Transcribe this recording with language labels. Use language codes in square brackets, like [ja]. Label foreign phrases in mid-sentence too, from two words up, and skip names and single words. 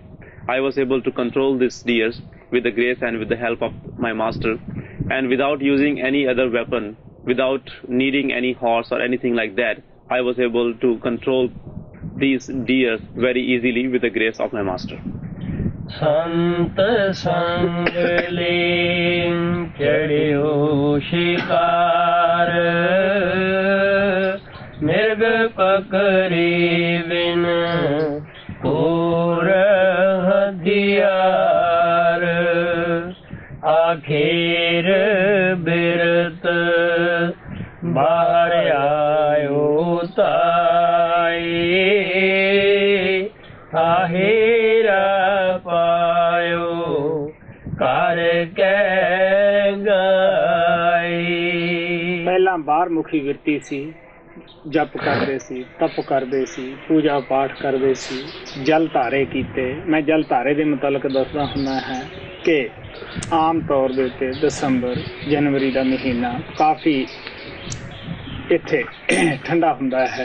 [en] I was able to control these deers with the grace and with the help of my master, and without using any other weapon, without needing any horse or anything like that, I was able to control these deers very easily with the grace of my master. [hi] संत संग ले चढ़ियो शिकार, मृग पकड़े बिन कोर हथियार, आखिर बिरत बाहर आयो ताई, आहेरा पायो कर के गाई। [pa] ਪਹਿਲਾਂ ਬਾਹਰ ਮੁਖੀ ਵਿਰਤੀ ਸੀ, ਜਪ ਕਰਦੇ ਸੀ, ਤਪ ਕਰਦੇ ਸੀ, ਪੂਜਾ ਪਾਠ ਕਰਦੇ ਸੀ, ਜਲ ਧਾਰੇ ਕੀਤੇ। ਮੈਂ ਜਲ ਧਾਰੇ ਦੇ ਮੁਤਲਕ ਦੱਸਦਾ ਹੁੰਦਾ ਹੈ ਕਿ ਆਮ ਤੌਰ ਦੇ ਉੱਤੇ ਦਸੰਬਰ ਜਨਵਰੀ ਦਾ ਮਹੀਨਾ ਕਾਫੀ ਇੱਥੇ ਠੰਡਾ ਹੁੰਦਾ ਹੈ।